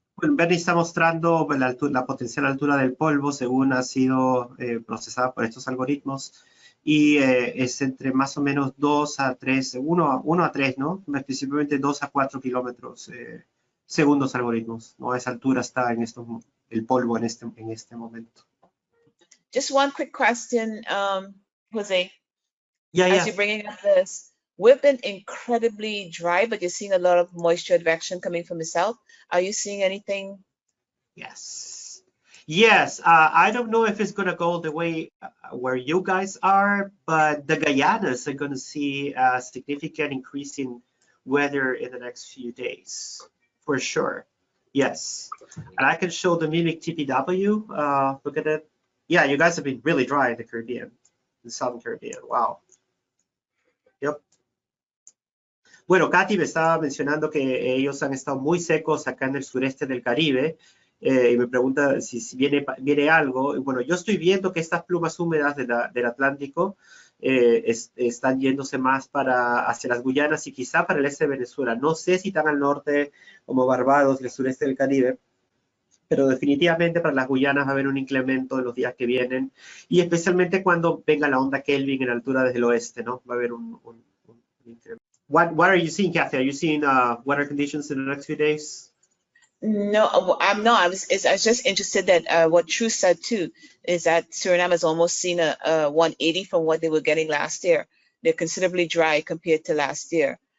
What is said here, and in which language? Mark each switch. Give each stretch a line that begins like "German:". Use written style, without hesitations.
Spanish: Bueno, Bernie está mostrando la potencial altura del polvo según ha sido procesada por estos algoritmos. Y es entre más o menos 2 a 3, 1 a 3, ¿no? Específicamente 2 a 4 kilómetros según los algoritmos, ¿no? A esa altura está el polvo en este momento.
English: Just one quick question, Jose. Yeah, As you're bringing up this, we've been incredibly dry, but you're seeing a lot of moisture advection coming from the south. Are you seeing anything? Yes, I don't know if it's going to go the way where you guys are, but the Guyanas are going to see a significant increase in weather in the next few days, for sure. Yes, and I can show the Mimic TPW. Look at it. Yeah, you guys have been really dry in the Caribbean, the Southern Caribbean. Wow. Yep.
Spanish: Bueno, Katy me estaba mencionando que ellos han estado muy secos acá en el sureste del Caribe. Y me pregunta si viene algo. Bueno, yo estoy viendo que estas plumas húmedas del Atlántico están yéndose más hacia las Guyanas y quizá para el este de Venezuela. No sé si tan al norte como Barbados y el sureste del Caribe, pero definitivamente para las Guyanas va a haber un incremento en los días que vienen y especialmente cuando venga la onda Kelvin en altura desde el oeste, ¿no? Va a haber un incremento.
English: What are you seeing, Kathy? Are you seeing weather conditions in the next few days? No, I'm not. I was just interested that what True said too is that Suriname has almost seen a 180 from what they were getting last year. They're considerably dry compared to last year.